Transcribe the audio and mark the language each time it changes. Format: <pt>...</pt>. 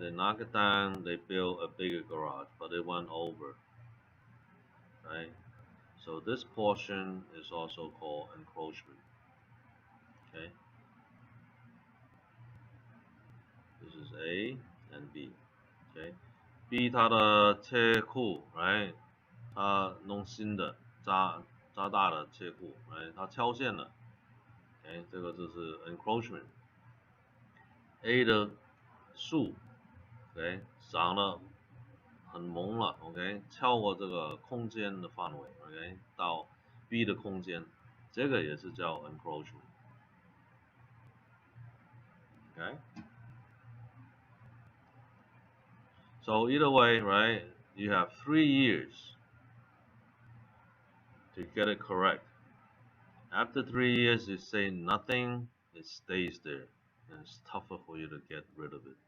<en>They knock it down, they build a bigger garage, but it went over, right? So this portion is also called encroachment, okay? This is A and B, okay? B</en> <zh>它的车库</zh> <en>，right？</en> <zh>它弄新的加大的车库，哎，它敲线了，哎，这个就是 encroachment。 A 的树，哎，长得很猛了 ，OK， 超过这个空间的范围 ，OK， 到 B 的空间，这个也是叫 encroachment，OK。</zh> <en>So either way, right? You have 3 years to get it correct. After 3 years, you say nothing, it stays there, and it's tougher for you to get rid of it.</en>